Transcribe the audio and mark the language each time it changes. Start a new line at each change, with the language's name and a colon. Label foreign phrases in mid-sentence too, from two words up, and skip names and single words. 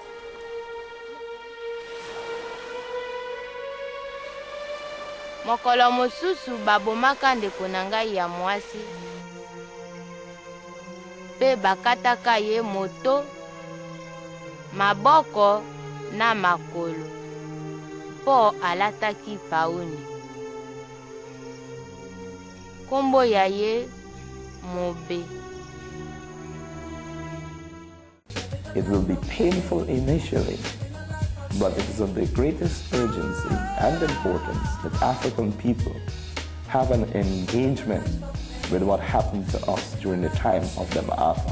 Lingala: Mokolo mosusu babomaka ndeko na ngai ya mwasi pe bakataka ye moto, maboko na makolo po alataki pauni. Kombo ya ye Mobe.
English: It will be painful initially, but it is of the greatest urgency and importance that African people have an engagement with what happened to us during the time of the Maafa.